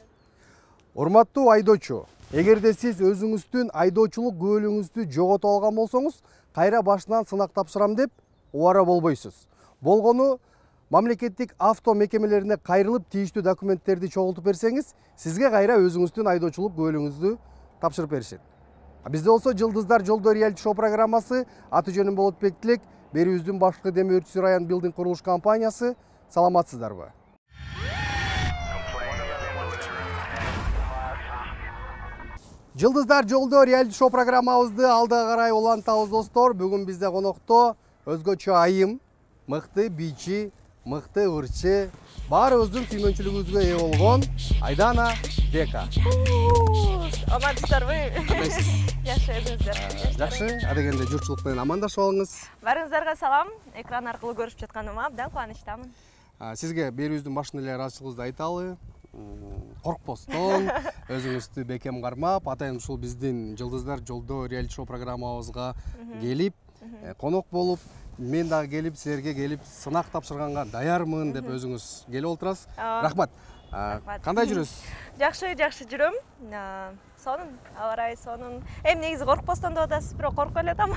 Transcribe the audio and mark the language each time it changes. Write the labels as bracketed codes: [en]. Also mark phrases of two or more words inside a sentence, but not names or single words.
[ky] Урматтуу айдоочу, эгерде сиз өзүңүздүн айдоочулук күбөлүңүздү жоготуп алган болсоңуз, кайра башынан сынак тапшырам деп убара болбойсуз. Болгону мамлекеттик авто мекемелерине кайрылып тийиштүү документтерди чогултуп берсеңиз, сизге кайра өзүңүздүн айдоочулук күбөлүңүздү тапшырып беришет. Бизде болсо Жылдыздар Жолдо [en] reality show [ky] программасы, аты жөнүм Болотбек Тилек, берүүбүздүн башкы Демир Өртүсү район билдинг курулуш компаниясы. Саламатсыздарбы? Жылдыздар Жолдо [en] reality show [ky] программабызды алдыга карай улантабыз достор. Бүгүн бизде конокто өзгөчө айым, мыкты бийчи, мыкты ырчы, баарыбыздын сүйгөнчүлүгүбүзгө ээ болгон Айдана Дека. Амансыздарбы? Жакшы өзүңүздөр. Жакшы, адегенде журтчулук менен амандашып алыңыз. Баарыңыздарга салам. Экран аркылуу көрүшүп жатканыма абдан кубанычтамын. Сизге берүүбүздүн башында эле ыраазычылыгыбызды айталы. Коркпостон, өзүңүздү бекем кармап, атайын ушул биздин Жылдыздар Жолдо [en] reality show [ky] программабызга келип, конок болуп, мен дагы келип, силерге келип, сынак тапшырганга даярмын деп өзүңүз келип отурасыз. Рахмат. Кандай жүрөсүз? Жакшы жүрөм. Сонун, аба ырайы сонун. Эми негизи коркпостон деп атасыз, бирок коркуп эле атам.